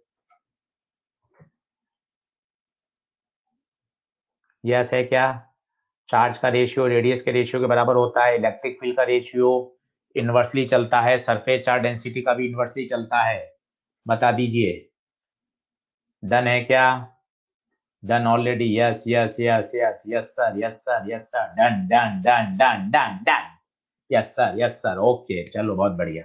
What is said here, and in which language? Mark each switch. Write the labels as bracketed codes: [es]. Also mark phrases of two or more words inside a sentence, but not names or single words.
[hi] यस है क्या? चार्ज का रेशियो रेडियस के रेशियो के बराबर होता है, [en] electric field [hi] का रेशियो इनवर्सली चलता है, [en] surface charge density [hi] का भी इनवर्सली चलता है। बता दीजिए, डन है क्या? [en] done already, yes yes yes yes yes sir, yes sir, yes sir, done done done done done done, yes sir, yes sir, OK [hi] चलो बहुत बढ़िया।